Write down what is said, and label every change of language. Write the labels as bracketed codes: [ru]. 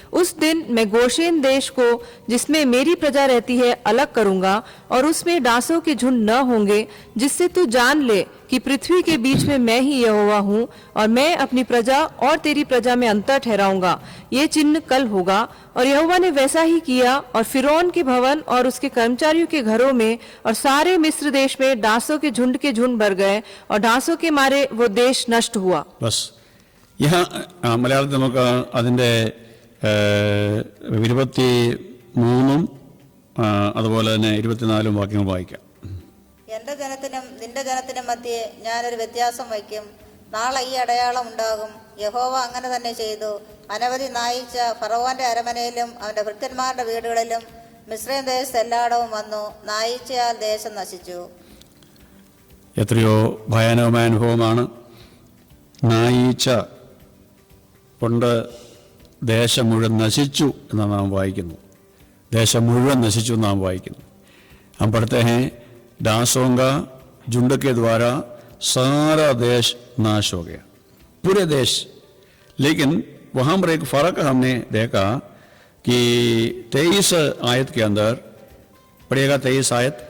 [hi] उस दिन मैं गोशेन देश को, जिसमें मेरी प्रजा रहती है, अलग करूंगा, और उसमें डांसों के झुंड न होंगे, जिससे तू जान ले कि पृथ्वी के बीच में मैं ही यहोवा हूँ, और मैं अपनी प्रजा और तेरी प्रजा में अंतर ठहराऊंगा। ये चिन्ह कल होगा। और यहोवा ने वैसा ही किया, और फिरौन के भवन और उसके कर्मचारियों के घरों में और सारे मिस्र देश में डांसों के झुंड भर गए, और डांसों के मारे वो देश नष्ट हुआ। बस यहाँ [ml] മലയാളത്തിൽ നമുക്ക് അതിൻ്റെ 23 അതുപോലെ തന്നെ 24 വാക്യങ്ങൾ വായിക്കാം. എന്റെ ജനത്തിനും നിന്റെ ജനത്തിനും മധ്യേ ഞാനൊരു വ്യത്യാസം വയ്ക്കും. നാളെ ഈ അടയാളം ഉണ്ടാകും. യഹോവ അങ്ങനെ തന്നെ ചെയ്തു. അനവധി നായിച്ച ഫറവോന്റെ അരമനയിലും അവന്റെ ഭൃത്യന്മാരുടെ വീടുകളിലും മിസ്രയീം ദേശത്ത് എല്ലായിടവും വന്നു. നായിച്ചയാൽ ദേശം നശിച്ചു. എത്രയോ ഭയാനകമായ അനുഭവമാണ്. നായീച്ച കൊണ്ട് ദേശം മുഴുവൻ നശിച്ചു എന്ന് നാം വായിക്കുന്നു. ദേശം മുഴുവൻ നശിച്ചു എന്ന് നാം വായിക്കുന്നു. [hi] हम पढ़ते हैं डांसों का झुंड के द्वारा सारा देश नाश हो गया, पूरे देश. लेकिन वहाँ पर एक फ़र्क हमने देखा कि 23 आयत के अंदर पढ़ेगा 23 आयत,